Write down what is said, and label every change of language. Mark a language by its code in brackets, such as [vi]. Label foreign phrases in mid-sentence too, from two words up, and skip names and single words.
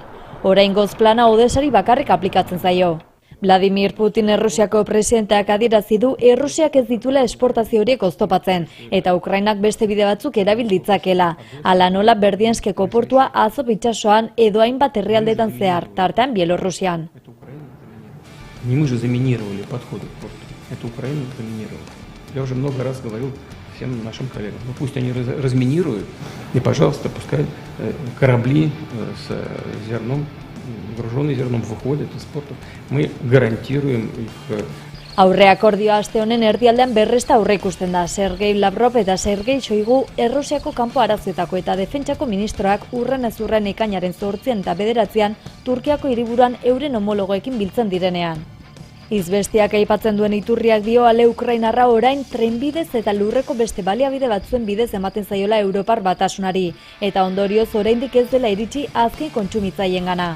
[eu] Oraingoz plana Odesari bakarrik aplikatzen zaio. Vladimir Putin Errusiako presidenteak adierazi du Errusiak ez ditula esportazio horiek oztopatzen, eta Ukrainak beste bide batzuk erabil ditzakela. Hala nola Berdianskeko portua Azov itsasoan edo hainbat herrialdetan zehar, tartean Bielorrusian. [ru] Не мы же заминировали подходы к порту. Это Украина заминировала. Я уже много раз говорил всем нашим коллегам. Ну пусть они разминируют, и, пожалуйста, пускай корабли с зерном, груженные зерном, выходят из портов. Мы гарантируем их. [eu] Aurre akordioa aste honen erdialdean berresta aurre ikusten da. Sergei Lavrov eta Sergei Shoigu Errusiako kanpo arazoetako eta defentsako ministroak urrenez urren ekainaren 8 eta 9 Turkiako hiriburuan euren homologoekin biltzen direnean. Izbestiak aipatzen duen iturriak dio ale Ukrainarra orain trenbidez eta lurreko beste baliabide batzuen bidez ematen zaiola Europar Batasunari, eta ondorioz oraindik ez dela iritsi azken kontsumitzaileengana.